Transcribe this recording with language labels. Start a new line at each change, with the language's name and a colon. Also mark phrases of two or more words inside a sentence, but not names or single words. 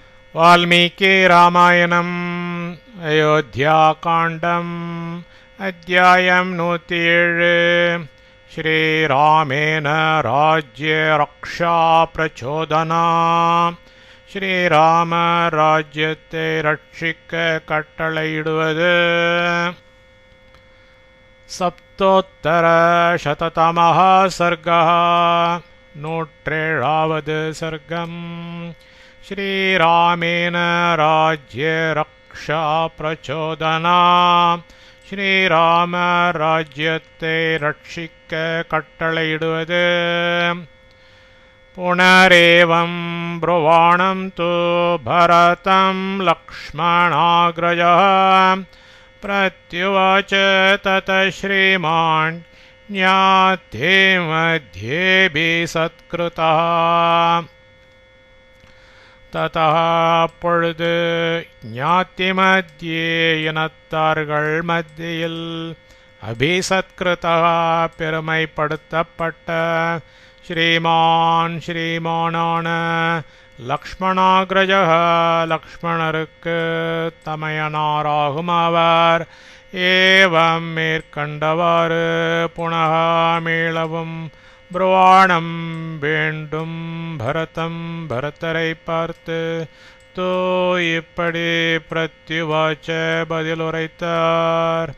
Sanskrit: वाल्मीकि रामायणम् अयोध्याकाण्डम् अध्यायं 107 श्रीरामेण राज्यरक्षा प्रचोदना श्रीराम
Tamil: ராஜ்யத்தை ரட்சிக்க கட்டளையிடுவது
Sanskrit: सप्तोत्तरशततमः सर्गः 107வது सर्गम् श्रीरामेण राज्यरक्षा प्रचोदना श्रीराम
Tamil: ராஜ்யத்தை ரட்சிக்க கட்டளையிடுவது
Sanskrit: पुनरेवं ब्रुवाणं तु भरतं लक्ष्मणाग्रजः प्रत्युवाच ततः श्रीमान् ज्ञाते मध्येऽपि सत्कृतः
Tamil: ततः அப்பொழுது
Sanskrit: ज्ञाते मध्ये
Tamil: இனத்தார்கள் மத்தியில் அபிசத்கிருதா பெருமைப்படுத்தப்பட்ட ஸ்ரீமானான லக்ஷ்மணாக்ரஜ லக்ஷ்மணருக்கு தமையனாராகும் அவர் ஏவம் மேற்கண்டவாறு புனः மீளவும் புருவாணம் வேண்டும் பரதரை பார்த்து தோ இப்படி பிரத்யுவாச்ச பதிலுரைத்தார்.